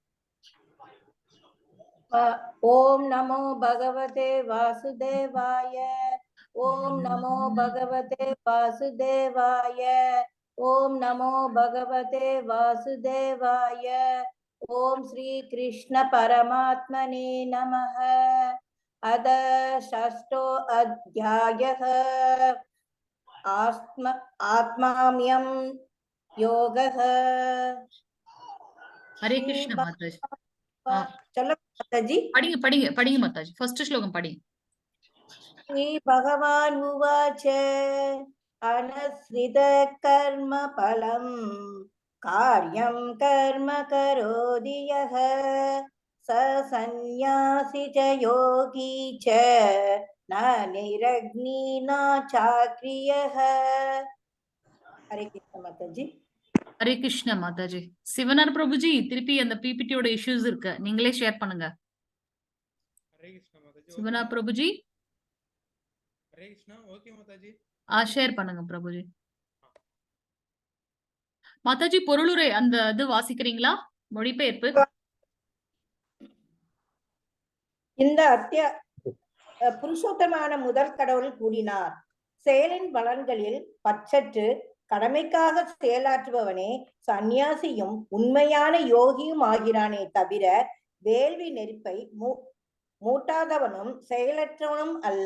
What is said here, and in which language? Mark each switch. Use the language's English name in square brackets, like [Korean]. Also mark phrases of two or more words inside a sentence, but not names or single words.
[Sanskrit] ॐ नमो भगवते वासुदेवाय, ॐ नमो भगवते वासुदेवाय, ॐ नमो भगवते वासुदेवाय, ॐ श्री कृष्ण परमात्मने नमः. अथ षष्ठो अध्यायः आत्माम्यं योगः। [Hindi] हरे कृष्ण माताजी. चलो माताजी. [Tamil] படிங்க மாதாஜி. ஃபர்ஸ்ட் ஸ்லோகம் படிங்க. [Sanskrit] श्री भगवान उवाच अनश्रित कर्म फलं कार्यं कर्म करोति यः स सन्न्यासी च योगी च न निरग्नि न चाक्रियः. [Hindi] हरे कृष्ण माताजी. हरे कृष्ण माताजी. [Tamil] சிவனார் பிரபுஜி, திருப்பி அந்த பிபிடியோட இஷ்யூஸ் இருக்கு, நீங்களே ஷேர் பண்ணுங்க. [Hindi] हरे कृष्णा माताजी. [Tamil] சிவனார் பிரபுஜி, [Hindi] हरे कृष्णा. ओके माताजी. [Tamil] ஷேர் பண்ணுங்க பிரபுஜி. மாதாஜி, பொருளுரை அந்த இது வாசிக்கிறீங்களா? மொழிபெயர்ப்பு. இந்த புருஷோத்தமான முதல் கடவுள் கூறினார், செயலின் பலன்களில் பற்றற்று கடமைக்காக செயலாற்றுபவனே சந்நியாசியும் உண்மையான யோகியும் ஆகிறானே தவிர வேள்வி நெருப்பை மூட்டாதவனும் செயலற்றவனும் அல்ல.